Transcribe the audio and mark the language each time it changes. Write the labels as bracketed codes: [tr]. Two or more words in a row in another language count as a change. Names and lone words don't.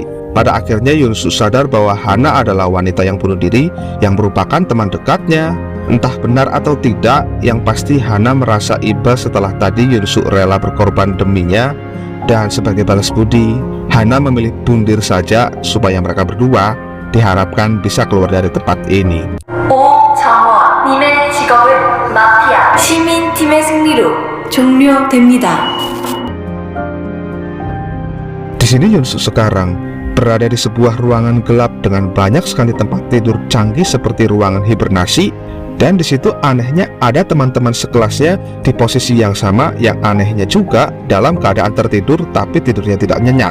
[id] Pada akhirnya Yunsu sadar bahwa Hana adalah wanita yang bunuh diri yang merupakan teman dekatnya. Entah benar atau tidak, yang pasti Hana merasa iba setelah tadi Yunsu rela berkorban deminya. Dan sebagai balas budi, Hana memilih bundir saja supaya mereka berdua diharapkan bisa keluar dari tempat ini. [ko] 오정원 님의 직업은 마피아. 시민팀의 승리로 종료됩니다. [id] Di sini Yunsu sekarang berada di sebuah ruangan gelap dengan banyak sekali tempat tidur canggih seperti ruangan hibernasi, dan di situ anehnya ada teman-teman sekelasnya di posisi yang sama, yang anehnya juga dalam keadaan tertidur tapi tidurnya tidak nyenyak.